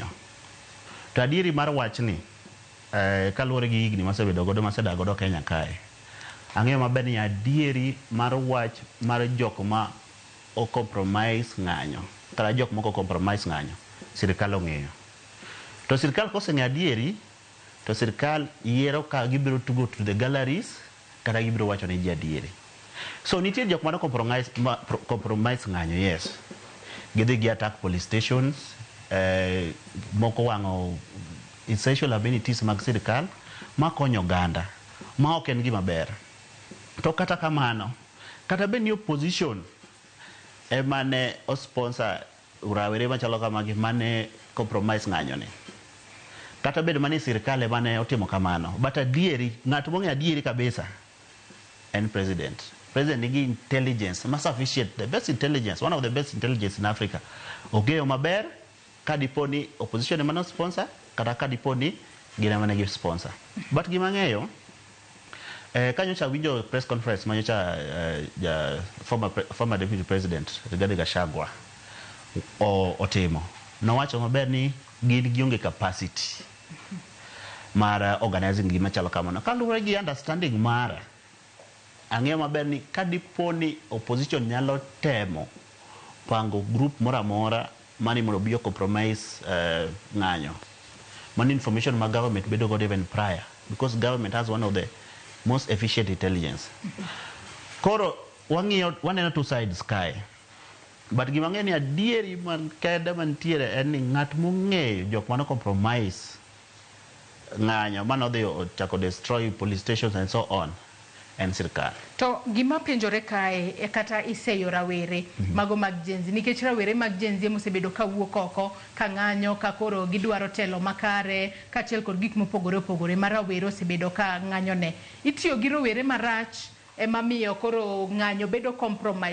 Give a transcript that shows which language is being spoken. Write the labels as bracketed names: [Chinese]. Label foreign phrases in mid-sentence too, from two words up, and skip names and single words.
[Luo (Kenya and Tanzania)] To adieri mar wachni, kaluwore gi higni masebedo godo masedak godo Kenya kae, ang'eyo maber ni adieri mar wach mar jok ma o compromise ng'anyo kata jok moko compromise ng'anyo, sirikal ong'eyo. To sirikal koseng'eyo adieri, to sirikal yiero ka gibiro [English] to go to the galleries [Luo (Kenya and Tanzania)] kata gibiro wacho ne ji adieri. So nitie jok mane compromise ng'anyo, yes. Gidhi gi [English] attack police stations, [Luo (Kenya and Tanzania)] moko wang'o [English] essential amenities [Luo (Kenya and Tanzania)] mag sirikal ma konyo oganda, ma ok en gima ber. To kata kamano, kata be ni opposition emane o sponsor rawere machalo kamagi mane compromise ng'anyo ni, kata bedo mane sirikal emane otimo kamano, but adieri, ng'at mong'e adieri kabisa en president. [English] President nigi intelligence ma sufficient, the best intelligence, one of the best intelligence in Africa. [Luo (Kenya and Tanzania)] Ogeyo maber ka dipo ni opposition emane sponsor kata ka dipo ni gin emane gi sponsor. But gima ng'eyo, kanyocha winjo [English] press conference [Luo (Kenya and Tanzania)] manyocha [English] former deputy president [Luo (Kenya and Tanzania)] Rigathi Gachagua otimo, nowacho maber ni gin gionge capacity mar organizing gima chalo kamano. Kaluwore gi understanding mara, ang'eyo maber ni kadipo ni opposition nyalo temo pango group mora mora mani mondo biyo compromise ng'anyo, man information ma government bedo godo [English] even prior, because government has one of the most efficient intelligence. [Luo (Kenya and Tanzania)] Koro waneno [English] two sides [Luo (Kenya and Tanzania)] kae, but gima ng'eyo ni adieri man kede mantiere en ni ng'at mong'eyo jok mano compromise ng'anyo mano dhi chako [English] destroy police stations and so on [Luo (Kenya and Tanzania)] en sirikal. To gima penjore kae e kata iseyo rawere mago mag jenzi, nikech rawere mag jenzi mosebedo ka wuok oko ka ng'anyo ka koro gidwaro telo makare kaachiel kod gik mopogore opogore ma rawere osebedo ka ng'anyo ne. Itiyo gi rowere marach ema miyo koro ng'anyo bedo compromise.